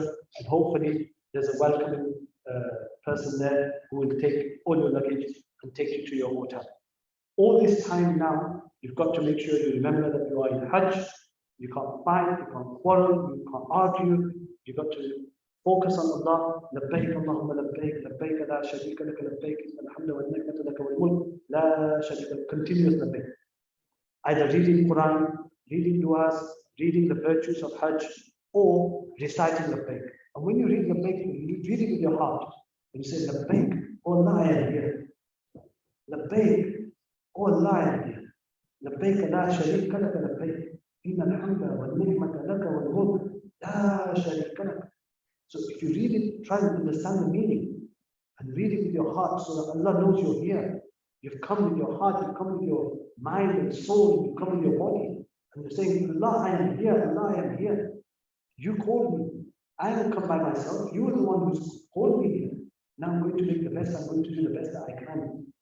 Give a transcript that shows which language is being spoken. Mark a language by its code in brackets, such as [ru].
[en] And hopefully there's a welcoming person there who will take all your luggage and take you to your hotel. All this time now, you've got to make sure you remember that you are in Hajj. You can't fight, you can't quarrel, you can't argue. You've got to focus on Allah. [ar] لبيك اللهم لبيك لبيك لا شريك لك لبيك الحمد والنعمة لك والملك لا شريك لك. [en] Continuous labbaik. Either reading Quran, reading du'as, reading the virtues of Hajj, or reciting labbaik. And when you read labbaik, you read it with your heart. And you say labbaik, oh Allah, I am here. Labbaik, oh Allah, I am here. [ar] لبيك لا شريك لك لبيك إن الحمد والنعمة لك والملك لا شريك لك. [en] So if you read it, try and understand the meaning and read it with your heart so that Allah knows you're here. You've come with your heart, you've come with your mind and soul, you've come with your body. And you're saying, Allah, I am here, Allah, I am here. You called me. I haven't come by myself. You are the one who's called me here. Now I'm going to make the best, I'm going to do the best that I can.